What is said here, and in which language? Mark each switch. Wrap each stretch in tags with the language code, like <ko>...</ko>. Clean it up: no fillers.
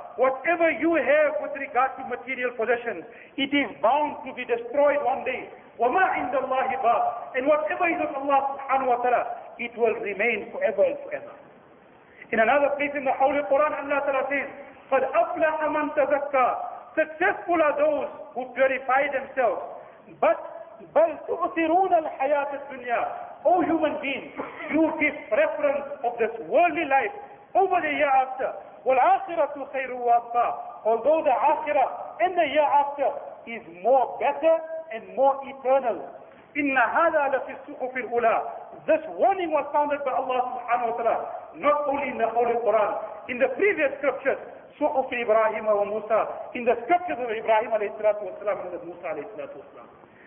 <en>Whatever you have with regard to material possessions, it is bound to be destroyed one day.</en> <ar>وَمَا عِنْدَ اللَّهِ بَاقٍ.</ar> <en>And whatever is of Allah subhanahu wa ta'ala, it will remain forever and forever. In another place in the Holy Quran, Allah ta'ala says,</en> <ar>قَدْ أَفْلَحَ مَنْ تَزَكَّى.</ar> <en>Successful are those who purify themselves.</en> <ar>But بَلْ تُؤْثِرُونَ الْحَيَاةَ الدُّنْيَا.</ar> <en>O human beings, you give preference of this worldly life over the hereafter.</en> <ar>وَالْآخِرَةُ خَيْرٌ وَأَبْقَى.</ar> <en>Although the akhirah and the hereafter is more better and more eternal.</en> <ar>إِنَّ هَذَا لَفِي الصُّحُفِ الْأُولَى.</ar> <en>This warning was founded by Allah subhanahu wa ta'ala, not only in the Holy Quran, in the previous scriptures,</en> <ar>صُحُفِ إِبْرَاهِيمَ وَمُوسَى,</ar> <en>in the scriptures of Ibrahim alayhi salatu wasalam and Musa alayhi salatu wasalam.</en>